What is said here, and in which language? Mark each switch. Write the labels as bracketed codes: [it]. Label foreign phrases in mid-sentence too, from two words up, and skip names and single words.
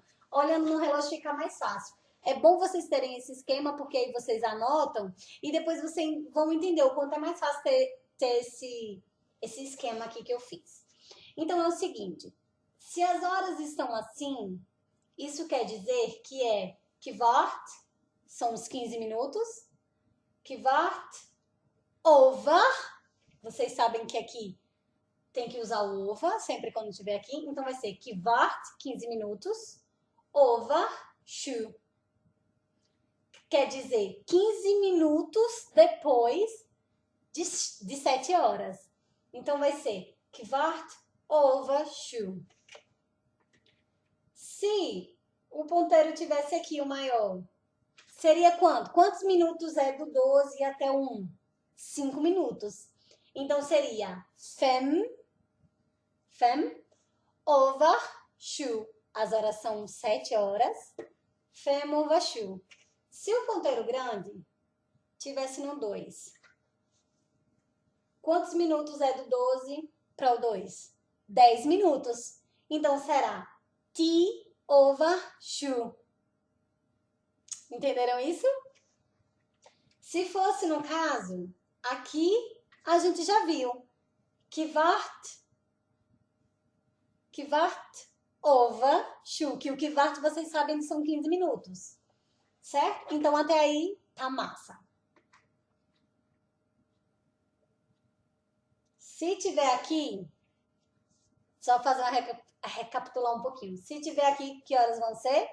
[pt] Olhando no relógio fica mais fácil. É bom vocês terem esse esquema, porque aí vocês anotam e depois vocês vão entender o quanto é mais fácil ter esse esquema aqui que eu fiz. Então é o seguinte, se as horas estão assim, isso quer dizer que é kvart, são os 15 minutos, [no] kvart over, [pt] vocês sabem que aqui tem que usar o over, sempre quando estiver aqui. Então, vai ser kvart, 15 minutos, [no] over, shu. [pt] Quer dizer, 15 minutos depois de 7 horas. Então, vai ser [no] kvart, over, [pt] shu. Se o ponteiro tivesse aqui o maior, seria quanto? Quantos minutos é do 12 até o 1? 5 minutos. Então, seria [no] fem over shu. [pt] As horas são 7 horas. [no] Fem over shu. [pt] Se o ponteiro grande tivesse no 2, quantos minutos é do 12 para o 2? 10 minutos. Então, será [no] t over shu. [pt] Entenderam isso? Se fosse no caso, aqui a gente já viu. [no] Kvart over shu, [pt] que o kvart vocês sabem que são 15 minutos, certo? Então até aí tá massa. Se tiver aqui, só fazer recapitular um pouquinho. Se tiver aqui, que horas vão ser?